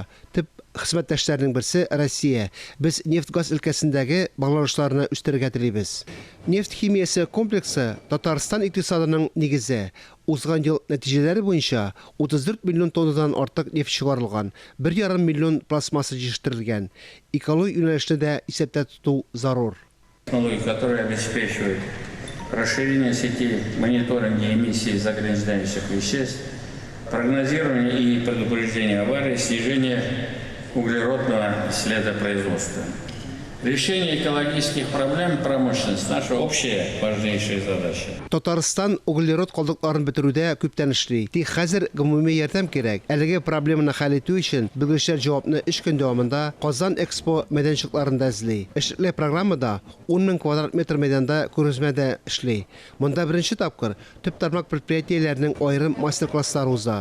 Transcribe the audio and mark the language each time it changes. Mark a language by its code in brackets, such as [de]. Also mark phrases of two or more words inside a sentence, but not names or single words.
[tt] Төп хезмәттәшләрнең берсе Россия. Без нефть-газ өлкәсендәге багланышларны үстерергә телибез. Нефть химиясе комплексы Татарстан икътисадының нигезе. Узган ел нәтиҗәләре буенча 34 миллион тоннадан артык нефть чыгарылган, 1,5 миллион пластмасса җиштирелгән. Экологик юнәлештә дә исәптә тоту зарур. [ru] Технологии, которые обеспечивают расширение сети мониторинга эмиссий загрязняющих веществ, прогнозирование и предупреждение аварий, снижение углеродного следа производства. Решение экологических проблем промышленности – наша общая важнейшая задача. [tt] Татарстан углерод калдыкларын бетерүдә күптән эшли. Тик хәзер гомуми ярдәм кирәк. Әлеге проблеманы хәл итү өчен белгечләр җавапны 3 көн дәвамында Казан Экспо мәйданчыкларында эзли. Эшле программада 10 000 квадрат метр мәйданда күргәзмәдә эшли. Монда беренче тапкыр төп тармак предприятиеләрнең аерым мастер-класслары уза.